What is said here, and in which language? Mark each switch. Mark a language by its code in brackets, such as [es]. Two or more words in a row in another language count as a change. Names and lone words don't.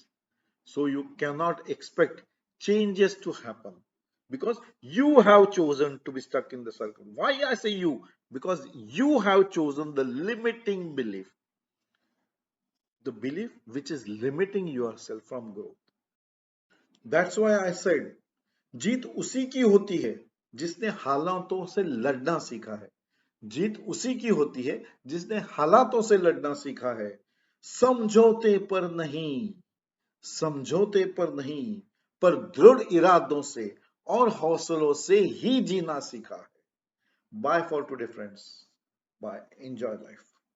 [en] So you cannot expect changes to happen because you have chosen to be stuck in the circle. Why I say you? Because you have chosen the limiting belief, the belief which is limiting yourself from growth. That's why I said, [hi] जीत उसी की होती है जिसने हालातों से लड़ना सीखा है. जीत उसी की होती है जिसने हालातों से लड़ना सीखा है. समझौते पर नहीं, समझौते पर नहीं, पर दृढ़ इरादों से और हौसलों से ही जीना सीखा है. [en] Bye for today, friends. Bye. Enjoy life.